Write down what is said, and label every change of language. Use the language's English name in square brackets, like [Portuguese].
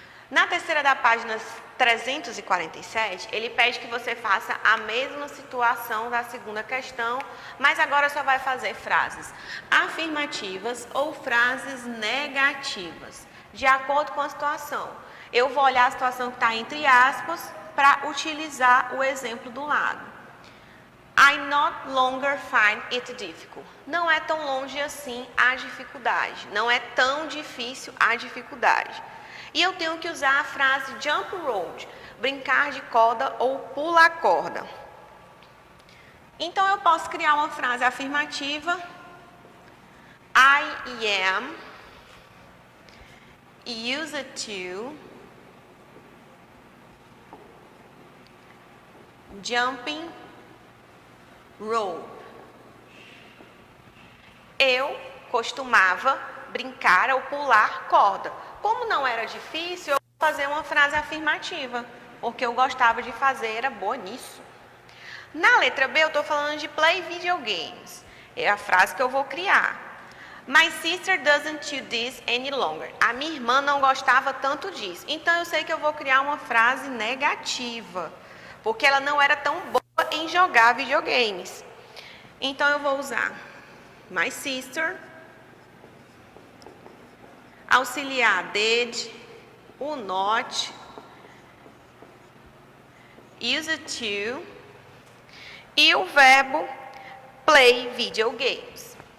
[Portuguese] Na terceira da página 347, ele pede que você faça a mesma situação da segunda questão, mas agora só vai fazer frases afirmativas ou frases negativas, de acordo com a situação. Eu vou olhar a situação que está entre aspas para utilizar o exemplo do lado. [English] I no longer find it difficult. [Portuguese] Não é tão longe assim a dificuldade. Não é tão difícil a dificuldade. E eu tenho que usar a frase jump rope, brincar de corda ou pular corda. Então, eu posso criar uma frase afirmativa. [English] I am used to jumping rope. [Portuguese] Eu costumava brincar ou pular corda. Como não era difícil, eu vou fazer uma frase afirmativa, porque eu gostava de fazer, era boa nisso. Na letra B, eu estou falando de play video games. É a frase que eu vou criar. [English] My sister doesn't do this any longer. [Portuguese] A minha irmã não gostava tanto disso. Então, eu sei que eu vou criar uma frase negativa, porque ela não era tão boa em jogar videogames. Então eu vou usar my sister, auxiliar did, o not, used to e o verbo play video games.